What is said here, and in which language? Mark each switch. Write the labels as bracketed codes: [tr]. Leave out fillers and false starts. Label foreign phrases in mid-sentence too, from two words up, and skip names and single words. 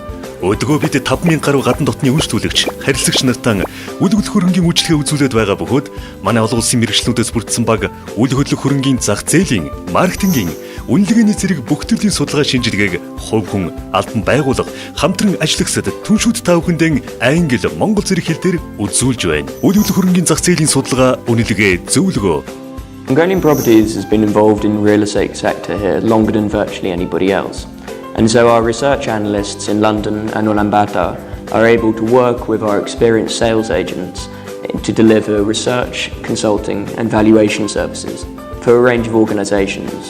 [mn] Өдгөө бид 5000 гаруй гадна дотны үйлчлүүлэгч, харилцагч нартаа үйл хөдлөх хөрөнгийн үйлчлэгээ үзүүлээд байгаа бөгөөд манай олон улсын мэргэжлүүдээс бүрдсэн баг үйл хөдлөх хөрөнгийн зах зээлийн, маркетингийн, үнэлгээний зэрэг бүх төрлийн судалгаа шинжилгээг хувь хүн, албан байгууллага, хамтран ажиллагсад түншүүд та бүхэндээ англи, монгол зэрэг хэлээр үзүүлж байна. Үйл хөдлөх хөрөнгийн зах зээлийн судалгаа, үнэлгээ, зөвлөгөө. [en] Mongolian Properties has been involved in the real estate sector here longer than virtually anybody else. And so our research analysts in London and Ulaanbaatar are able to work with our experienced sales agents to deliver research, consulting and valuation services for a range of organisations.